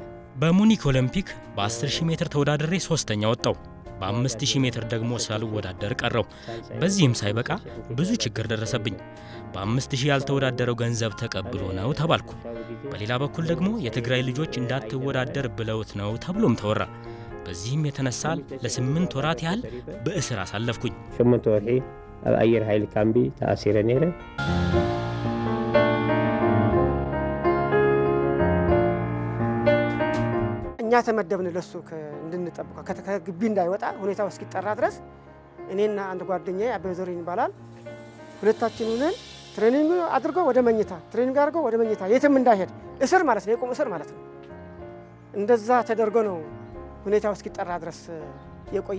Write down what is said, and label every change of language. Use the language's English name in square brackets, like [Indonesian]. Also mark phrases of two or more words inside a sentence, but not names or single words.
[Amharic] በሙኒክ ኦሎምፒክ በ10000 ሜትር ተወዳድሬ 3ኛ ወጣው። በ5000 ሜትር ደግሞ ሳልወዳደር ቀረው። በዚህም ሳይበቃ ብዙ ችግር ደረሰብኝ። በ5000 ያልተወዳደረው ገንዘብ ተቀብሎ ነው ተባልኩ። በሌላ በኩል ደግሞ የትግራይ ልጆች እንዳትወዳደር ብለውት ነው ተብሎም ተወራ። በዚህም የተነሳ ለ8 ወራት ያህል በእስር አሳለፍኩኝ። [Tigrinya] 8 ወርሒ ኣብ አየር ኃይል ካምቢ ተአሲረ ነረ። [Amharic] እኛ ተመደብን ለሱ እንድንጠብቀው ከግቢ እንዳይወጣ ሁኔታው እስኪጠራ ድረስ እኔና አንድ ጓደኛዬ አበበ ዘሪሁን ይባላል ሁለታችን ሆነን ትሬኒንግ አድርጎ ወደ መኝታ የትም እንዳይሄድ እስር ማለት ነው። የቆም እስር ማለት ነው። እንደዛ ተደርጎ ነው ሁኔታው እስኪጠራ ድረስ የቆየ።